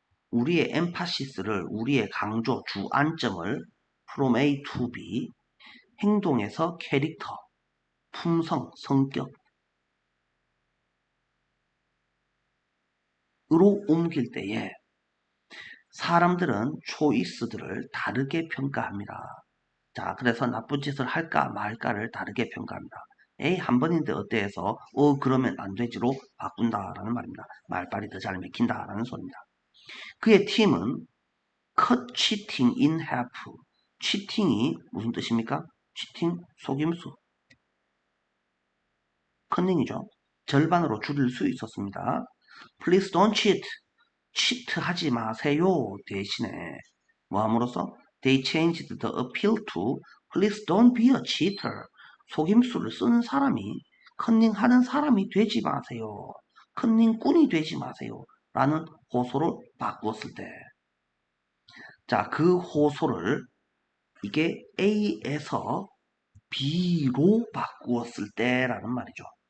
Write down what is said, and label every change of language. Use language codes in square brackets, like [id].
[ko] 우리의 emphasis를, 우리의 강조, 주안점을 from A to B, 행동에서 캐릭터, 품성, 성격으로 옮길 때에 사람들은 초이스들을 다르게 평가합니다. 자, 그래서 나쁜 짓을 할까 말까를 다르게 평가합니다. 에이, 한 번인데 어때 해서 그러면 안 되지로 바꾼다라는 말입니다. 말빨이 더 잘 맥힌다라는 소리입니다. 그의 팀은 [en] cut cheating in half. [ko] cheating이 무슨 뜻입니까? cheating, 속임수. 컨닝이죠. 절반으로 줄일 수 있었습니다. [en] Please don't cheat. [ko] 치트하지 마세요. 대신에 뭐 함으로써 [en] they changed the appeal to please don't be a cheater. [ko] 속임수를 쓰는 사람이 컨닝하는 사람이 되지 마세요. 컨닝꾼이 되지 마세요. 라는 호소를 바꾸었을 때, 자, 그 호소를 이게 A에서 B로 바꾸었을 때라는 말이죠.